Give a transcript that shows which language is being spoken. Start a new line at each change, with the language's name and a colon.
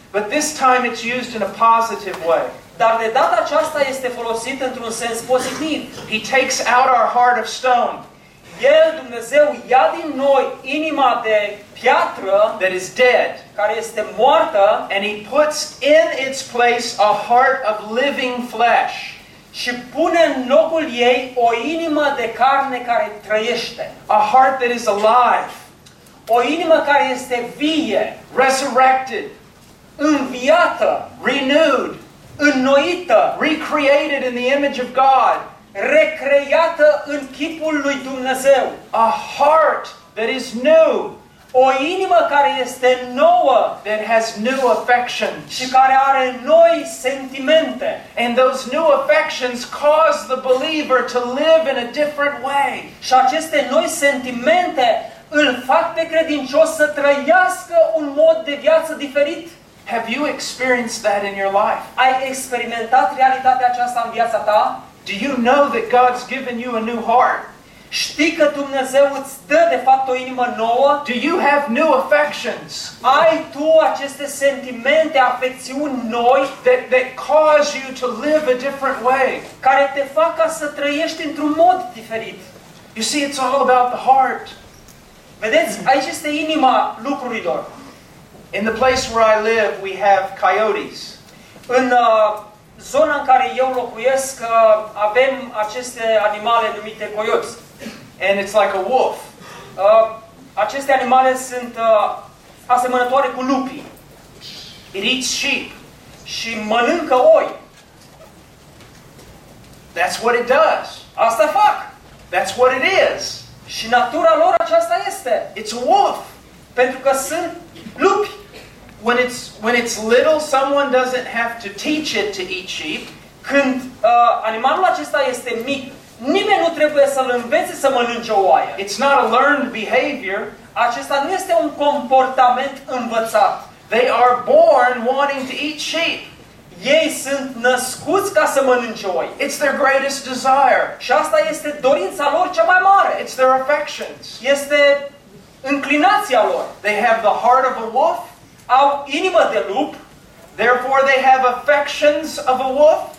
English: But this time it's used in a positive way.
Romanian: Dar de data aceasta este folosit într-un sens pozitiv.
English: He takes out our heart of stone.
Romanian: El, Dumnezeu, ia din noi inima de piatră,
English: that is dead,
Romanian: care este moartă,
English: and He puts in its place a heart of living flesh.
Romanian: Și pune în locul ei o inimă de carne care trăiește.
English: A heart that is alive.
Romanian: O inimă care este vie.
English: Resurrected.
Romanian: Înviată.
English: Renewed.
Romanian: Înnoită.
English: Recreated in the image of God.
Romanian: Recreată în chipul lui Dumnezeu.
English: A heart that is new.
Romanian: O inimă care este nouă,
English: that has new affections,
Romanian: și care are noi sentimente,
English: and those new affections cause the believer to live in a different way.
Romanian: Și aceste noi sentimente îl fac pe credincios să trăiască un mod de viață diferit.
English: Have you experienced that in your life?
Romanian: Ai experimentat realitatea aceasta în viața ta?
English: Do you know that God's given you a new heart?
Romanian: Știi că Dumnezeu îți dă de fapt o inimă nouă?
English: Do you have new affections?
Romanian: Ai tu aceste sentimente, afecțiuni noi
English: that cause you to live a different way?
Romanian: Care te fac ca să trăiești într-un mod diferit.
English: You see, it's all about the heart.
Romanian: Vedeți, aici este inima lucrurilor.
English: In the place where I live, we have coyotes.
Romanian: În zona în care eu locuiesc, avem aceste animale numite coyotes.
English: And it's like a wolf.
Romanian: Aceste animale sunt asemănătoare cu lupii.
English: It eats sheep.
Romanian: Și mănâncă oi.
English: That's what it does.
Romanian: Asta fac.
English: That's what it is.
Romanian: Și natura lor aceasta este.
English: It's a wolf.
Romanian: Pentru că sunt lupi.
English: When it's little, someone doesn't have to teach it to eat sheep.
Romanian: Când animalul acesta este mic, nimeni nu trebuie să-l învețe să mănânce oaie.
English: It's not a learned behavior.
Romanian: Acesta nu este un comportament învățat.
English: They are born wanting to eat sheep.
Romanian: Ei sunt născuți ca să mănânce oaie.
English: It's their greatest desire.
Romanian: Și asta este dorința lor cea mai mare.
English: It's their affections.
Romanian: Este înclinația lor.
English: They have the heart of a wolf.
Romanian: Au inimă de lup.
English: Therefore they have affections of a wolf.